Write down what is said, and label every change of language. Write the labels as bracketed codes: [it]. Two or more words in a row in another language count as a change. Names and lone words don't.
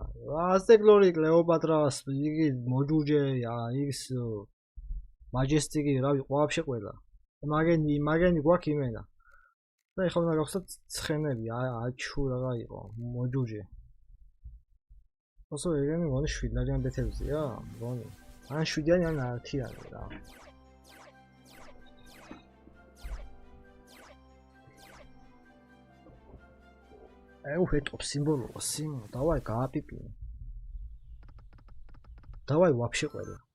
[ka] აზტეკლორი, კლეოპატრას, იგი მოჯუჯე, ის მაჯესტიკი, რავი, ვაფშე ყველა. მაგენი გვაქვს იმენა. და ეხლა უნდა გავხსნათ ცხენები, აჩუ რა იყო, მოჯუჯე. ოსო ეგენი მგონი 7 ლარიან ბეთებზია, მგონი. ან 7-იანი, ან 10-იანი რა. [ru] это символ символ давай გააპიპინე давай вообще ყველა